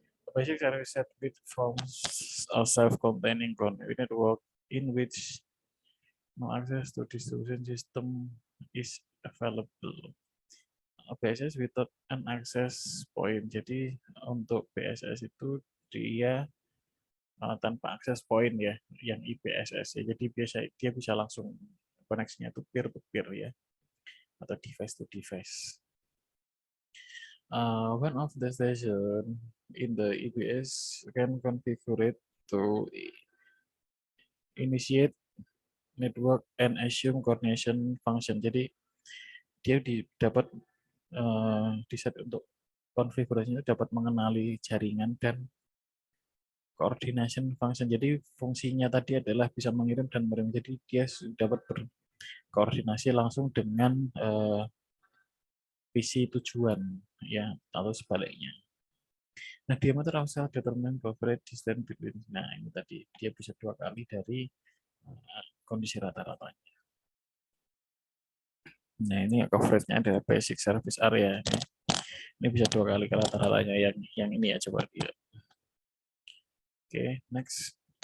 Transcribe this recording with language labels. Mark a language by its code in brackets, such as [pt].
[en] Basic service set with forms a self-containing network in which no access to distribution system is available. BSS without an access point. [id] Jadi untuk BSS itu dia tanpa akses point ya, yang IPSS ya. Jadi dia bisa langsung koneksinya itu peer to peer ya, atau [en] device to device. One of the station in the IPS can configure to initiate network and assume coordination function. [id] Jadi dia dapat diset untuk konfigurasinya dapat mengenali jaringan dan coordination function. Jadi fungsinya tadi adalah bisa mengirim dan menerima. Jadi dia dapat berkoordinasi langsung dengan visi tujuan ya, atau sebaliknya. [en] Nah, diameter of cell determine coverage distance between. [id] Nah, ini tadi dia bisa 2 kali dari kondisi rata-ratanya. Nah, ini coverage-nya adalah basic service area. Ini bisa 2 kali ke rata-ratanya yang ini ya, coba lihat. Oke, next.